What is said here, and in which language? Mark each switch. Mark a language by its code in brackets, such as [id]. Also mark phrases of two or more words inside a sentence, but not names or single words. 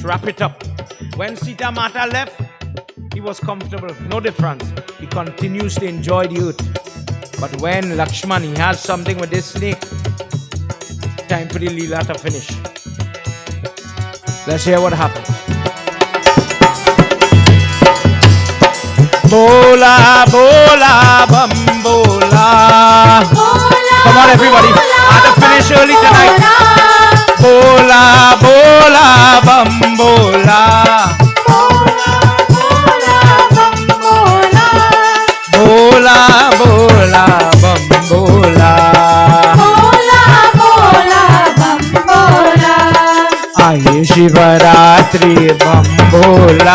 [en] Wrap it up. When Sita Mata left, he was comfortable. No difference. He continues to enjoy the earth. But when Lakshman, he has something with this snake, time for the leela to finish. Let's hear what happens. [hi] भोला, भोला, बम, भोला. [en] Come on, everybody. I have to finish early tonight. [hi] भोला, भोला, बम, भोला. भोला, भोला, बम, भोला. आए शिवरात्रि बमभोला.